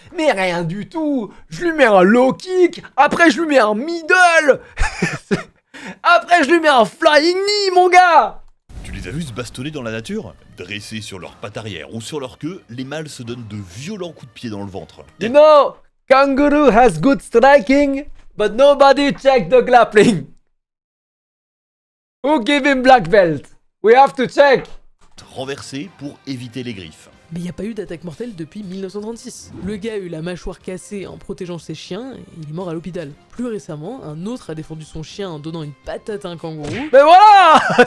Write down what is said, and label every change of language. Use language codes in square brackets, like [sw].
[fr] Mais rien du tout! Je lui mets un low kick, après je lui mets un middle! Après je lui mets un flying knee, mon gars! Tu les as vus se bastonner dans la nature? Dressés sur leurs pattes arrière ou sur leur queue, les mâles se donnent de violents coups de pied dans le ventre. [en] You know, kangaroo has good striking, but nobody check the grappling. Who give him black belt? We have to check. [fr] Renversés pour éviter les griffes. Mais il n'y a pas eu d'attaque mortelle depuis 1936. Le gars a eu la mâchoire cassée en protégeant ses chiens et il est mort à l'hôpital. Plus récemment, un autre a défendu son chien en donnant une patate à un kangourou. Mais voilà!